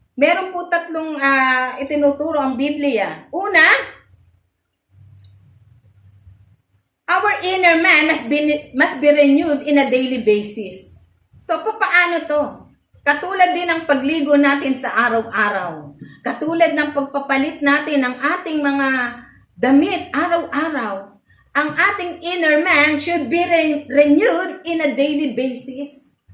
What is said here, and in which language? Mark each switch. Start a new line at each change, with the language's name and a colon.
Filipino: Meron po tatlong itinuturo ang Biblia. Una,
English: our inner man must be renewed in a daily basis.
Filipino: So, paano to? Katulad din ng pagligo natin sa araw-araw. Katulad ng pagpapalit natin ng ating mga damit araw-araw. Ang ating
English: inner man should be renewed in a daily basis.